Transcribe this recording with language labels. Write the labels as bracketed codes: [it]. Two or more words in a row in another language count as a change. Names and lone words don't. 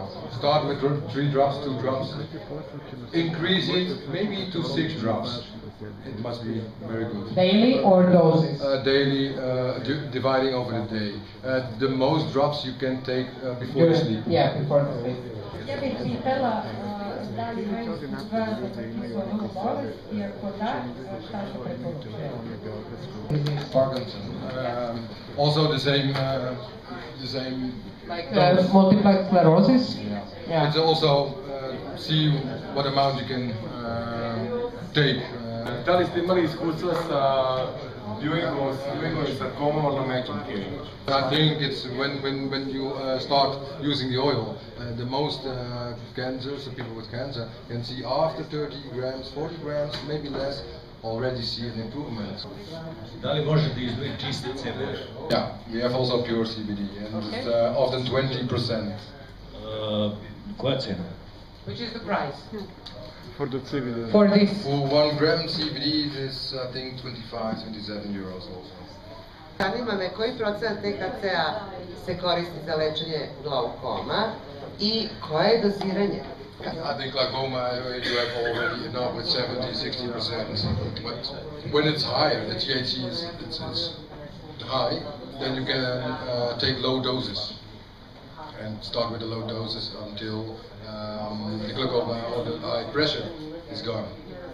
[en] Start with 3 drops, 2 drops. Increase it maybe to 6 drops. It must be very good. Daily or doses? Daily, dividing over the day. The most drops you can take before you sleep. Yeah, before the sleep. [sr] Ja bih pitala da li imaju iskustva za takvu ovu bolest i ako da, šta se preporučuje? [en] Parkinson. Also the same. Like multiple sclerosis. Yeah. It's also see what amount you can take. [sr] Da li ste imali iskustva sa Ewingom i sarkomom ornamentum? [en] I think it's when you start using the oil, the most cancers, the people with cancer, can see after 30 grams, 40 grams, maybe less, already see an improvement. [sr] Da li možete izdvojiti čiste CBD? [en] Yeah, we have also pure CBD, and it's often 20%. [sr] Koja cena? [en] Which is the price? For the CBD. For this. For 1 gram CBD, it is I think 25-27 euros also. [sr] Zanima me koji procenat THC-a se koristi za lečenje glaukoma i koje je doziranje? [en] I think glaucoma you have already enough with 70-60%. But when it's higher, the THC is high, then you can take low doses and start with the low doses until the glaucoma or the high pressure is gone.